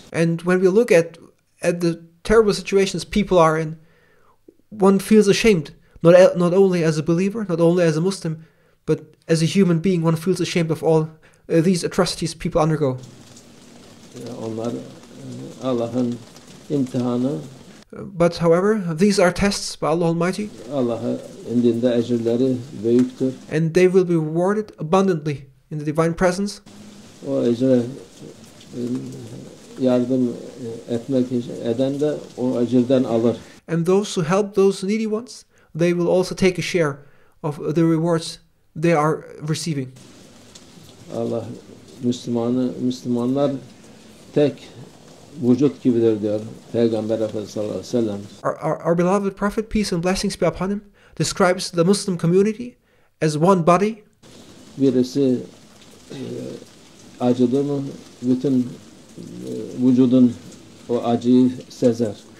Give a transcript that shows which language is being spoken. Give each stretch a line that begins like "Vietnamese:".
English: And when we look at the terrible situations people are in, one feels ashamed. Not only as a believer, not only as a Muslim, but as a human being, one feels ashamed of all these atrocities people undergo.
Turkish: Onlar Allah'ın imtihanı.
English: But however, these are tests by Allah Almighty.
Turkish: Allah'a indinde ecirleri büyüktür.
English: And they will be rewarded abundantly in the divine presence.
Turkish: O ecre yardım eden de o ecirden alır.
English: And those who help those needy ones, they will also take a share of the rewards they are receiving.
Turkish: Allah Müslümanlar tek vücut gibidir diyor Peygamber Efendimiz sallallahu aleyhi ve sellem.
English: Our beloved Prophet, peace and blessings be upon him, describes the Muslim community as one body.
Turkish: Birisi acıdı mı bütün vücudun o acıyı sezer.